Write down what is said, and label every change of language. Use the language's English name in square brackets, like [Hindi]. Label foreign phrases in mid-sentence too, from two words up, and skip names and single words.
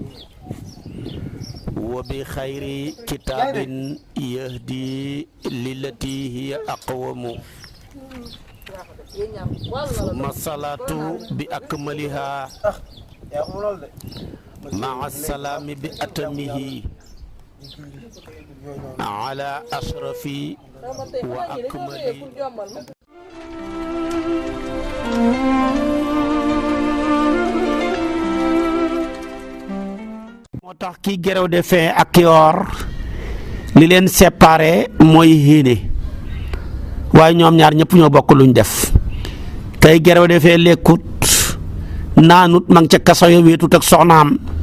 [Arabic] وبخير كتاب يهدي للتي هي أقوم ثم الصلاة بأكملها مع السلام بأتمه على أشرف وأكمل [Wolof] moo tax kii gerew de fin ak yoor li leen séparé mooy héene waaye ñoom ñaar ñëpp ñoo bokk luñ def tey gerew defee lekkut naanut ma ngi ca kaso yo wéetut ak soxnaam